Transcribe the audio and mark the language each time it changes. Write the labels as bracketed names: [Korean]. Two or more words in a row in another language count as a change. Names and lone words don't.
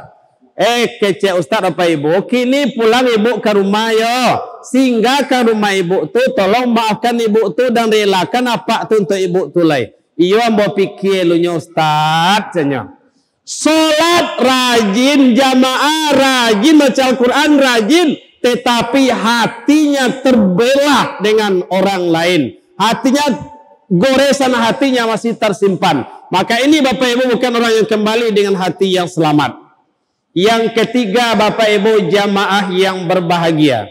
[Minangkabau] Kece Ustaz apa ibu, kini pulang ibu ke rumah yo. Singgah ke rumah ibu tu, tolong maafkan ibu tu dan relakan apa tu untuk ibu tu lay. Iyo ambo pikir lu nyo Ustaz cenyo. [Indonesian] Salat rajin, jamaah rajin, baca Al-Quran rajin, tetapi hatinya terbelah dengan orang lain. Hatinya, goresan hatinya masih tersimpan. Maka ini Bapak Ibu bukan orang yang kembali dengan hati yang selamat. Yang ketiga Bapak Ibu, jamaah yang berbahagia.